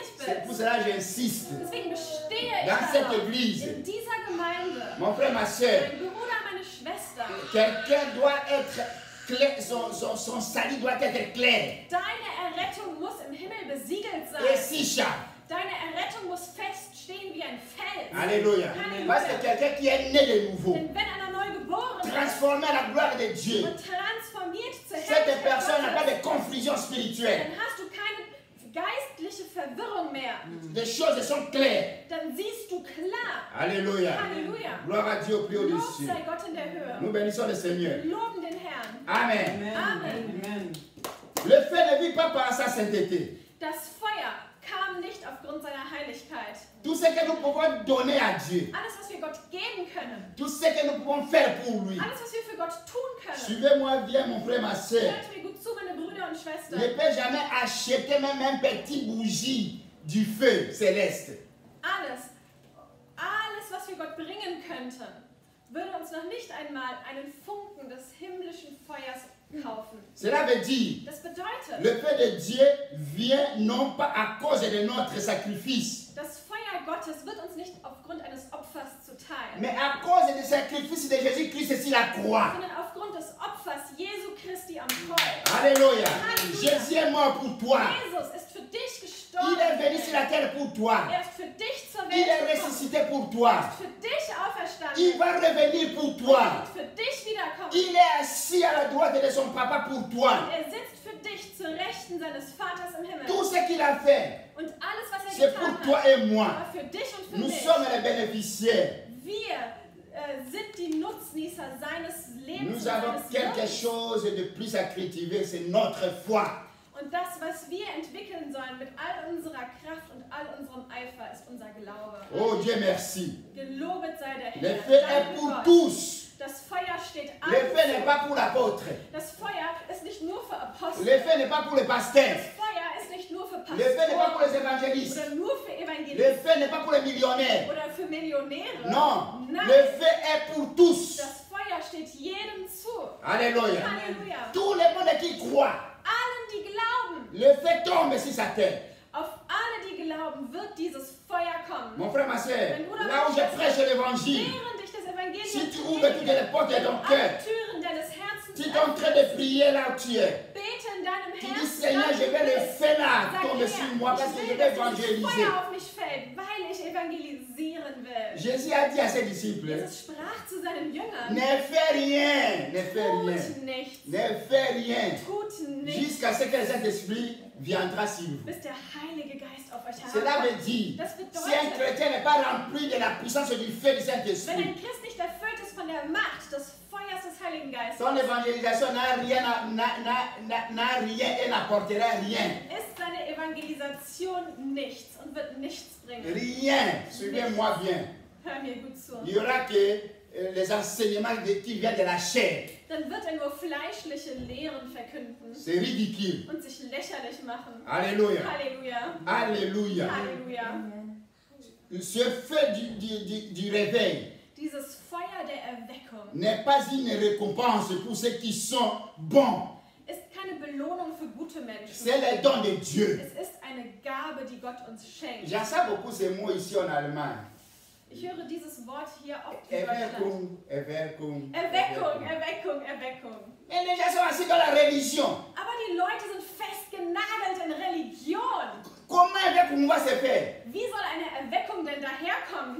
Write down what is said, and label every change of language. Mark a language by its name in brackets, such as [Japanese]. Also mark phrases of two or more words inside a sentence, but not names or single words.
[French] C'est pour [German] bist. [French] cela que j'insiste. [German] Deswegen bestehe ich [French] Dans cette [German] darauf, [French] église. [German] in dieser Gemeinde, [French] Mon frère, ma soeur, [German] mein Bruder, meine Schwester, [French] quelqu'un doit être clair, son salut doit être clair. [German] deine Errettung muss im Himmel besiegelt [French] Et [German] sein. sicher. Deine Errettung muss feststehen wie ein Fels. [French] Alléluia. Parce que quelqu'un qui est né de nouveau, [German] Denn wenn einer neu geboren ist [French] transformé à la gloire de Dieu, [German] und transformiert zur [French] cette [German] Herrlichkeit [French] personne n'a pas [German] Gottes, [French] de confusion spirituelle. [German] dann hast du keine geistliche Verwirrung mehr. [French] Les choses sont claires. [German] Dann siehst du klar. [French] Alléluia. [German] Halleluja. [French] Gloire à Dieu au plus haut des [German] Lob [French] cieux. [German] sei Gott in der Höhe. [French] Nous bénissons le Seigneur. [German] Wir loben den Herrn. [French] Amen. [German] Amen. [French] Le feu ne vit pas par sa sainteté. [German] Das Feuer kam nicht aufgrund seiner Heiligkeit. [French] Tout ce que nous pouvons donner à Dieu, [German] Alles, was wir Gott geben können, [French] tout ce que nous pouvons faire pour lui. [German] alles, was wir für Gott tun können, [French] Suivez-moi bien, mon frère, ma soeur. [German] hört mir gut zu, meine Brüder und [French] ne [German] Schwestern, [French] peut jamais acheter même un petit bougie du feu céleste. [German] alles, was wir Gott bringen könnten, würde uns noch nicht einmal einen Funken des himmlischen Feuers kaufen. [French] Cela veut dire, [German] Das bedeutet, [French] le feu de Dieu vient non pas à cause de notre sacrifice, [German] das Feuer Gottes wird uns nicht aufgrund eines Opfers zuteil, [French] mais à cause du sacrifice de Jésus-Christ sur la croix. [German] sondern aufgrund des Opfers Jesu Christi am Kreuz. [French] Alléluia. Alléluia. Jésus est mort pour toi. [German] Jesus ist für dich [French] Il [German] gestorben. [French] est venu sur la terre pour toi. [German] Er ist für dich zur [French] Il [German] Welt [French] est [German] gekommen. [French] ressuscité pour toi. [German] Er ist für dich auferstanden. [French] Il va revenir pour toi. [German] Er wird für dich wiederkommen. [French] Il est assis à la droite de son papa pour toi. [German] Er sitzt für dich zur Rechten seines Vaters im Himmel. [French] Tout ce qu'il a fait, [German] Und alles, was er [French] c'est pour [German] getan [French] toi [German] hat, [French] et moi. [German] war für dich und für [French] Nous [German] mich. [French] sommes les bénéficiaires. [German] Wir sind die Nutznießer seines Lebens [French] Nous [German] und [French] avons [German] seines [French] quelque [German] Wirkens. [French] chose de plus à cultiver, c'est notre foi. [German] Und das, was wir entwickeln sollen mit all unserer Kraft und all unserem Eifer, ist unser Glaube. [French] Oh Dieu, merci. [German] Gelobet sei der [French] Le [German] Herr. [French] feu est [German] Danke [French] pour [German] Gott. [French] tous. [German] Das Feuer steht [French] Le [German] allen [French] feu n'est [German] zu. [French] pas pour l'apôtre. [German] Das Feuer ist nicht nur für Apostel. [French] Le feu n'est pas pour le pasteur. [German] Das Feuer ist nicht nur für [French] Le feu n'est pas pour les [German] Pastoren [French] évangélistes. [German] oder nur für [French] Le [German] Evangelisten [French] feu n'est pas pour les millionnaires. [German] oder für Millionäre. [French] Non, [German] Nein, [French] le feu est pour tous. [German] das Feuer steht jedem zu. [French] Alléluia. [German] Halleluja. [French] Tout le monde qui croit, [German] Allen, die glauben, [French] le feu tombe sur sa tête. [German] auf alle, die glauben, wird dieses Feuer kommen. [French] Mon frère, ma soeur, là où je prêche l'évangile, [German] Während ich das Evangelium [French] si tu ouvres toutes les portes de ton [German] alle [French] cœur, [German] Türen deines Herzens [French] tu es en train de prier là où tu es. [German] bete in deinem [French] Tu dis, [German] Herzen, [French] Seigneur, je vais le feu là [German] Sag, [French] tomber [German] Herr, [French] sur moi parce que [German] ich [French] je [German] will, [French] vais [German] dass dieses [French] évangéliser. [German] Feuer auf mich fällt, weil ich evangelisieren will. [French] Jésus a dit à ses disciples, [German] Jesus sprach zu seinen Jüngern, [French] ne fais rien, ne fais rien, [German] tut nichts, [French] ne fais rien, [German] tut nichts, [French] jusqu'à ce que le Saint-Esprit viendra sur vous. [German] bis der Heilige Geist auf euch [French] Cela veut [German] herabkommt. [French] dire, [German] Das [French] si un [German] bedeutet, [French] chrétien n'est pas rempli de la puissance du feu du [German] wenn [French] Saint-Esprit, [German] ein Christ nicht erfüllt ist von der Macht des Feuers des Heiligen Geistes, [French] son évangélisation n'a rien, n'a rien et n'apportera rien. [German] ist seine Evangelisation nichts und wird nichts bringen. [French] Rien. Suivez-moi bien. [German] Hör mir gut zu. [French] Il n'y aura que les enseignements qui viennent de la chair. [German] Dann wird er nur fleischliche Lehren verkünden [French] C'est ridicule. [German] und sich lächerlich machen. [French] Alléluia. [German] Halleluja. [French] Alléluia. [German] Halleluja. [French] Ce feu du réveil [German] Dieses Feuer der Erweckung [French] n'est pas une récompense pour ceux qui sont bons. [German] ist keine Belohnung für gute Menschen. [French] C'est le don de Dieu. [German] Es ist eine Gabe, die Gott uns schenkt. [French] J'entends beaucoup ces mots ici en Allemagne. [German] Ich höre dieses Wort hier oft in Deutschland. Erweckung, Erweckung. Erweckung, Erweckung, Erweckung. [French] Mais les gens sont assis dans la religion. [German] Aber die Leute sind festgenagelt in Religion. [French] Comment Erweckung va se faire? [German] Wie soll eine Erweckung denn daherkommen?